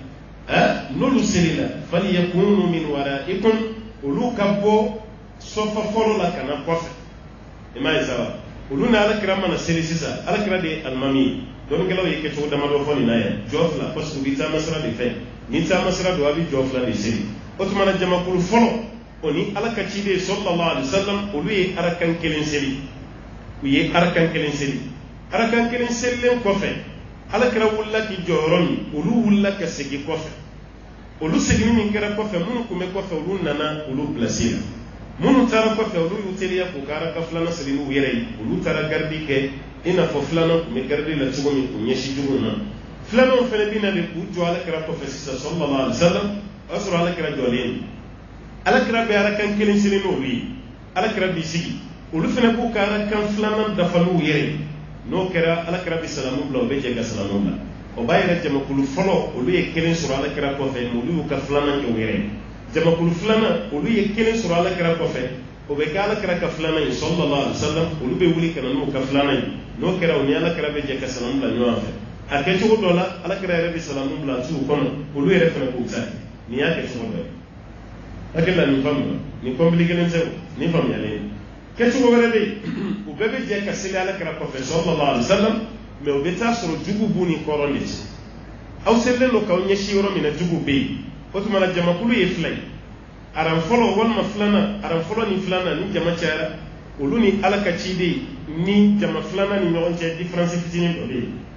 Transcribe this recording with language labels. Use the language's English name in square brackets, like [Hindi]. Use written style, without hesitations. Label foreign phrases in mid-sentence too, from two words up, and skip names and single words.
[Arabic] فليكونوا من ورائكم [Bambara] olu ka bɔ sɔfa fɔlɔ la ka na kɔfɛ i m'a ye saba olu ni alakira mana seli sisan alakira de ye alimami ye dɔnnikɛlaw ye kɛcogo damadɔ fɔ nin na yan jɔ fila [French] parce que [Bambara] u bɛ taama sira de fɛ ni taama sira don a bɛ jɔ fila de seli o tuma na jamakulu fɔlɔ o ni ala ka ciden [Arabic] صلى الله عليه وسلم [Bambara] olu ye arakan kelen seli u ye arakan kelen seli arakan kelen selilen kɔfɛ alakira wulila k'i jɔ yɔrɔ min olu wulila ka segin kɔfɛ olu seginni min kɛra kɔfɛ minnu tun bɛ kɔfɛ olu nana olu bilasira minnu taara kɔfɛ olu y'u teliya k'u ka araka filanan seli n'u yɛrɛ ye olu taara garidi kɛ i n'a fɔ filanan tun bɛ garidi la cogo min k'u ɲɛsin jugu na filananw fana bɛ na de k'u jɔ alakira kɔfɛ sisan [Arabic] صلى الله عليه وسلم [Bambara] o y'a sɔrɔ alakira jɔlen don alakira bɛ arakan kelen seli n'olu ye alakira b'i sigi olu fana b'u ka arakan filanan dafa n'u yɛrɛ ye n'o kɛra alakira bɛ salamu bila o bɛ jɛ ka salamu bila o b'a yɛrɛ jamakulu fɔlɔ olu ye kelen sɔrɔ alakira kɔfɛ olu y'u ka filanan kɛ u yɛrɛ ye jamakulu filanan olu ye kelen sɔrɔ alakira kɔfɛ o bɛ kɛ alakira ka filanan ye [Arabic] صلى الله عليه وسلم [Bambara] olu bɛ wuli ka na n'u ka filanan ye n'o kɛra o ni alakira bɛ jɛ ka salamu bila ɲɔgɔn fɛ a kɛcogo dɔ la alakira yɛrɛ bɛ salamu bila t'u kɔnɔ olu yɛrɛ fana b'u ta nin y'a kɛcogo dɔ ye hakili la nin faamu nin kɔnbili kelen tɛ nin faamuyalen kɛcogo wɛrɛ bɛ yen u bɛɛ bɛ jɛ ka seli alakira kɔfɛ [Arabic] صلى الله عليه وسلم [Bambara] mɛ u bɛ taa sɔrɔ jugu b'u ni kɔrɔn de ci aw selilen don k'aw ɲɛsin yɔrɔ min na jugu bɛ yen o tuma na jamakulu ye fila ye aran fɔlɔ walima filanan aran fɔlɔ ni filanan ni jama cayara olu ni ala ka ciden ni jama filanan ni ɲɔgɔn cɛ différence fitinin dɔ bɛ yen